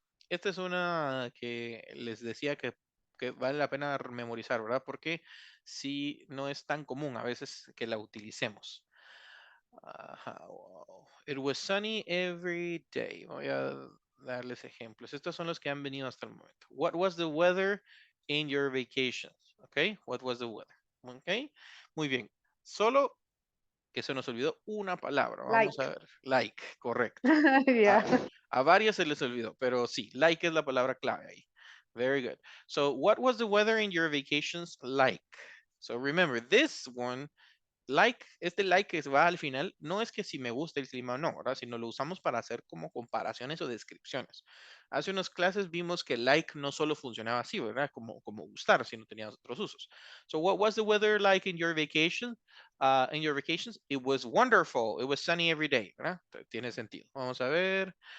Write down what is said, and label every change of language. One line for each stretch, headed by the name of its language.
Spanish: Esta es una que les decía que vale la pena memorizar, ¿verdad? Porque sí no es tan común a veces que la utilicemos.
English: Ajá, wow. It was sunny every day.
Spanish: Voy a darles ejemplos. Estos son los que han venido hasta el momento.
English: What was the weather in your vacations? Okay, what was the weather? Okay,
Spanish: muy bien. Solo que se nos olvidó una palabra. Vamos
English: Like.
Spanish: a ver. Like, correcto.
English: Yeah.
Spanish: A varias se les olvidó, pero sí, like es la palabra clave ahí.
English: Very good. So, what was the weather in your vacations like? So, remember, this one,
Spanish: like, este like que va al final, no es que si me gusta el clima o no, ¿verdad? Sino lo usamos para hacer como comparaciones o descripciones. Hace unas clases vimos que like no solo funcionaba así, ¿verdad? Como gustar, sino tenía otros usos.
English: So, what was the weather like in your vacation? In your vacations, it was wonderful. It was sunny every day, ¿verdad?
Spanish: Tiene sentido. Vamos a ver.